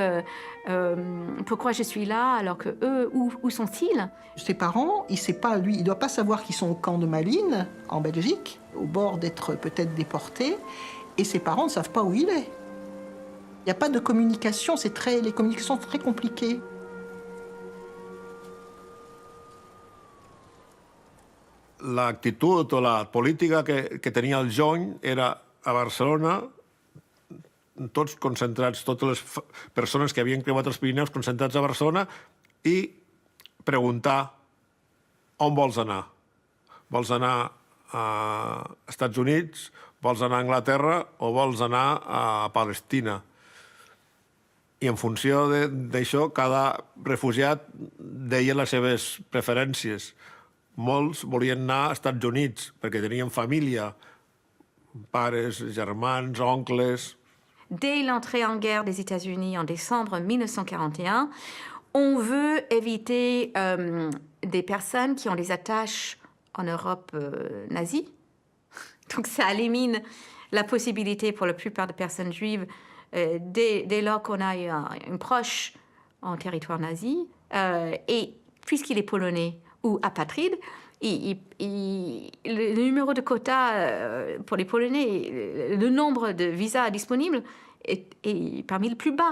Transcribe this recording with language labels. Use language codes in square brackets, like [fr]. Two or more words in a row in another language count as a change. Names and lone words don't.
[fr] Pourquoi je suis là alors que eux, où sont-ils? Ses parents, il sait pas, lui, il doit pas savoir qu'ils sont au camp de Malines, en Belgique, au bord d'être peut-être déportés, et ses parents ne savent pas où il est. Il n'y a pas de communication, les communications sont très compliquées. [ca] L'actitud o la política que tenia el Jony era a Barcelona, tots concentrats, totes les persones que havien creuat els Pirineus concentrats a Barcelona i preguntar on vols anar. Vols anar a Estats Units, vols anar a Anglaterra o vols anar a Palestina? I en funció d'això, cada refugiat deia les seves preferències. Molts volien anar als Estats Units perquè tenien família, pares, germans, oncles. [fr] Dès l'entrée en guerre des États-Unis en décembre 1941, on veut éviter des personnes qui ont des attaches en Europe nazie. Donc ça élimine la possibilité pour la plupart des personnes juives, dès lors qu'on a eu un proche en territoire nazi, et puisqu'il est polonais ou apatride, le numéro de quota pour les Polonais, le nombre de visas disponibles est parmi les plus bas.